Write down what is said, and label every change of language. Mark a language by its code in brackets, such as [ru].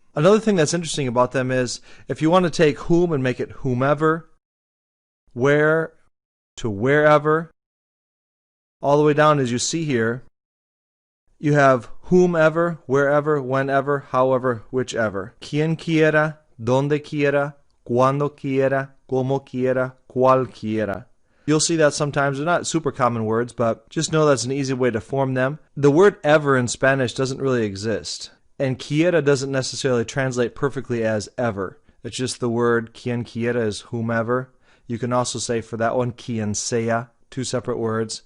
[en] Another thing that's interesting about them is if you want to take whom and make it whomever, where to wherever, all the way down as you see here, you have whomever, wherever, whenever, however, whichever. [es] Quien quiera, donde quiera, cuando quiera, como quiera, cual quiera. [en] You'll see that sometimes. They're not super common words, but just know that's an easy way to form them. The word ever in Spanish doesn't really exist. And quiera doesn't necessarily translate perfectly as ever. It's just the word quien quiera is whomever. You can also say for that one, quien sea, two separate words.